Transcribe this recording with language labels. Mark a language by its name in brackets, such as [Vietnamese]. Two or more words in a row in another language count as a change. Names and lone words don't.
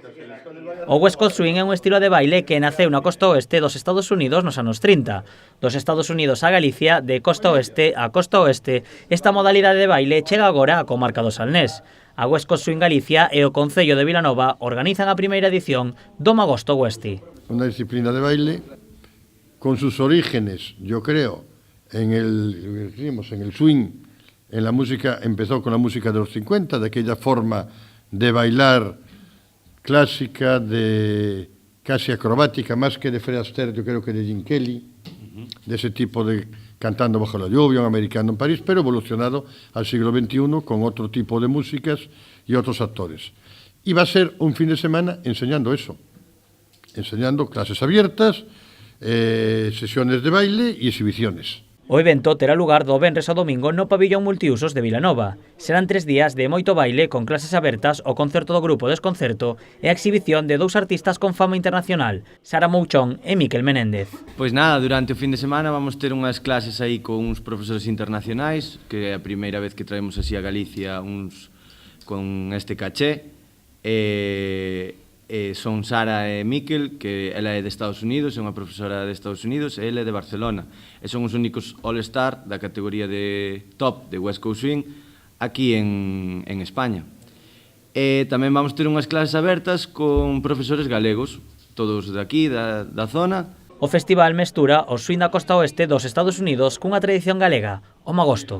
[Galician] O West Coast Swing é un estilo de baile que naceu na costa oeste dos Estados Unidos nos anos 30. Dos Estados Unidos a Galicia, de costa oeste a costa oeste, esta modalidade de baile chega agora á comarca do Salnés. A West Coast Swing Galicia e o Concello de Vilanova organizan a primeira edición do Magosto Westi. [Spanish] Una disciplina de baile con sus orígenes, yo creo, en el swing, en la música, empezó con la música de los 50, de aquella forma de bailar clásica, de casi acrobática, más que de Fred Astaire, yo creo que de Gene Kelly, de ese tipo de cantando bajo la lluvia, un americano en París, pero evolucionado al siglo XXI con otro tipo de músicas y otros actores. Y va a ser un fin de semana enseñando eso, enseñando clases abiertas, sesiones de baile y exhibiciones. [Galician] O evento terá lugar do venres ao domingo no pabillón multiusos de Vilanova. Serán 3 días de moito baile con clases abertas, o concerto do grupo Desconcerto e a exhibición de 2 artistas con fama internacional, Sara Mouchón e Miquel Menéndez. Pois nada, durante o fin de semana vamos ter unhas clases aí con uns profesores internacionais, que é a primeira vez que traemos así a Galicia uns con este caché. Son Sara e Miquel, que ela é de Estados Unidos, é unha profesora de Estados Unidos, e ele é de Barcelona. E son os únicos all-star da categoría de top de West Coast Swing aquí en España. E tamén vamos ter unhas clases abertas con profesores galegos, todos de aquí, da zona. O festival mestura o swing da costa oeste dos Estados Unidos cunha tradición galega, o Magosto.